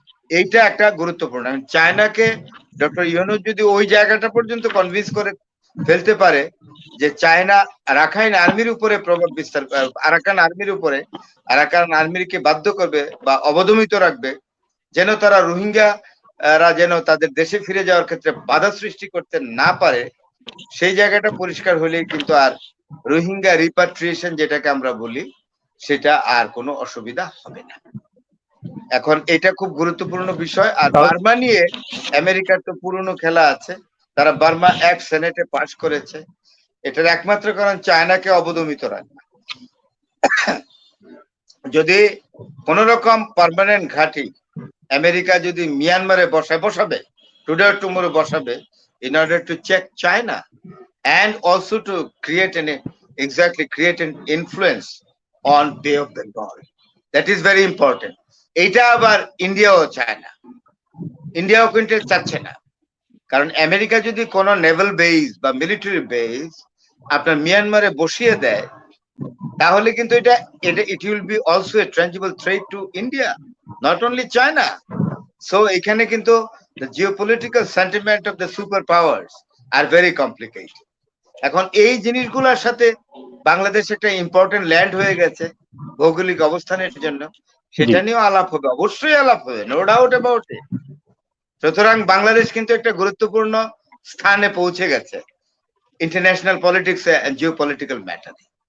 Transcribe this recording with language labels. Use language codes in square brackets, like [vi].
[bn] এইটা একটা গুরুত্বপূর্ণ। চায়নাকে ডক্টর ইউনূস যদি ওই জায়গাটা পর্যন্ত কনভিন্স করে ফেলতে পারে যে চায়না রাখাইন আর্মির উপরে প্রভাব বিস্তার, আরাকান আর্মির উপরে, আরাকান আর্মিকে বাধ্য করবে বা অবদমিত রাখবে যেন তারা রোহিঙ্গারা যেন তাদের দেশে ফিরে যাওয়ার ক্ষেত্রে বাধা সৃষ্টি করতে না পারে, সেই জায়গাটা পরিষ্কার হলেই কিন্তু আর রোহিঙ্গা রিপাট্রিয়েশন যেটাকে আমরা বলি, সেটা আর কোনো অসুবিধা হবে না। এখন এটা খুব গুরুত্বপূর্ণ বিষয়। আর বার্মা নিয়ে আমেরিকার তো পুরনো খেলা আছে, তারা বার্মা অ্যাক্ট সেনেটে পাশ করেছে। এটার একমাত্র কারণ চায়নাকে অবদমিত রাখা। যদি কোন রকম পার্মানেন্ট ঘাঁটি আমেরিকা যদি মিয়ানমারে বসাবে, টুডে অর টুমরো বসাবে, [en] in order to check China and also to create an influence on Bay of Bengal. That is very important. [bn] এটা আবার ইন্ডিয়াও চায় না, ইন্ডিয়াও কিন্তু চাচ্ছে না। কারণ আমেরিকা যদি কোনো নেভাল বেস বা মিলিটারি বেস আপনার মিয়ানমারে বসিয়ে দেয়, তাহলে কিন্তু এটা [en] It will be also a tangible threat to India, not only China. [bn] So এখানে কিন্তু [en] the geopolitical sentiment of the superpowers are very complicated. [bn] এখন এই জিনিসগুলোর সাথে বাংলাদেশ একটা ইম্পর্টেন্ট ল্যান্ড হয়ে গেছে ভৌগোলিক অবস্থানের জন্য, সেটা নিয়েও আলাপ হবে, অবশ্যই আলাপ হবে, [en] No doubt about it. [bn] সুতরাং বাংলাদেশ কিন্তু একটা গুরুত্বপূর্ণ স্থানে পৌঁছে গেছে international politics and Jio political ম্যাটারে।